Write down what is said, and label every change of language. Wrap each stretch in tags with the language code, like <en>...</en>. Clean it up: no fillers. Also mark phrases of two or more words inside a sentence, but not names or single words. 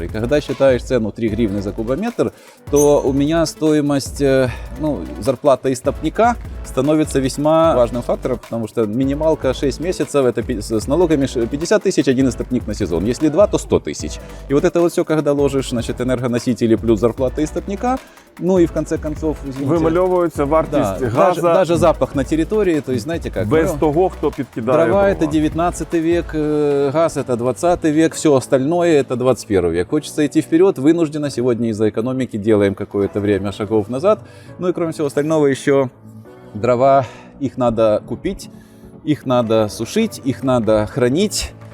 <ru>И когда считаешь цену 3 гривны за кубометр, то у меня стоимость, зарплата истопника становится весьма важным фактором, потому что минималка 6 месяцев, это с налогами 50 тысяч один истопник на сезон. Если 2, то 100 тысяч. И вот это вот все, когда ложишь, значит, энергоносители плюс зарплата истопника, ну и в конце концов, извините,</ru> <uk>Вимальовується вартість</uk> <ru>да,</ru> <uk>газу</uk> <ru>даже запах на территории, то есть знаете как?</ru> <uk>без ну, того, хто підкидає</uk> <ru>дрова это 19 век, газ это 20 век, все остальное это 21 век. Хочется идти вперед, вынужденно сегодня из-за экономики делаем какое-то время шагов назад. Ну и кроме всего остального еще дрова, их надо купить, их надо сушить, их надо хранить.</ru>